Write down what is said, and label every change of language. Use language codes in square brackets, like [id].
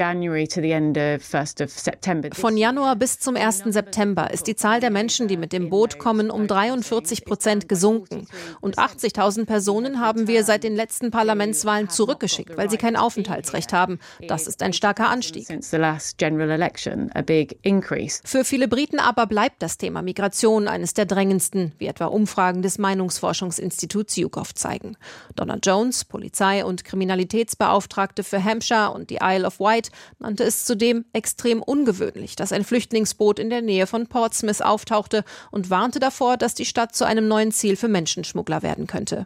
[de] Von Januar bis zum 1. September ist die Zahl der Menschen, die mit dem Boot kommen, um 43% gesunken. Und 80.000 Personen haben wir seit den letzten Parlamentswahlen zurückgeschickt, weil sie kein Aufenthaltsrecht haben. Das ist ein starker Anstieg. [en] Since the last general election, a big increase. [de] Für viele Briten aber bleibt das Thema Migration eines der drängendsten, wie etwa Umfragen des Meinungsforschungsinstituts YouGov zeigen. Donna Jones, Polizei- und Kriminalitätsbeauftragte für Hampshire und die Isle of Wight, nannte es zudem extrem ungewöhnlich, dass ein Flüchtlingsboot in der Nähe von Portsmouth auftauchte und warnte davor, dass die Stadt zu einem neuen Ziel für Menschenschmuggler werden könnte.